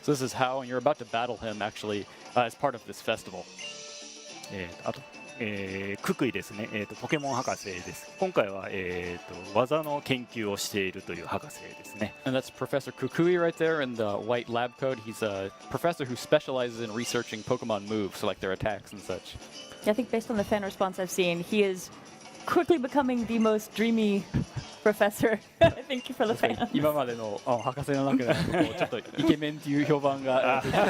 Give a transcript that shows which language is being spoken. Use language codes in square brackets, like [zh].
[en] So this is how, and you're about to battle him actually as part of this festival. [ja] あと、ククイですね。ポケモン博士です。今回は、技の研究をしているという博士ですね。 [en] And that's Professor Kukui right there in the white lab coat. He's a professor who specializes in researching Pokemon moves, so like their attacks and such. Yeah, I think based on the fan response I've seen, he is quickly becoming the most dreamy professor. I think for the fans. [ja] 今までの博士の中でこうちょっとイケメンっていう評判が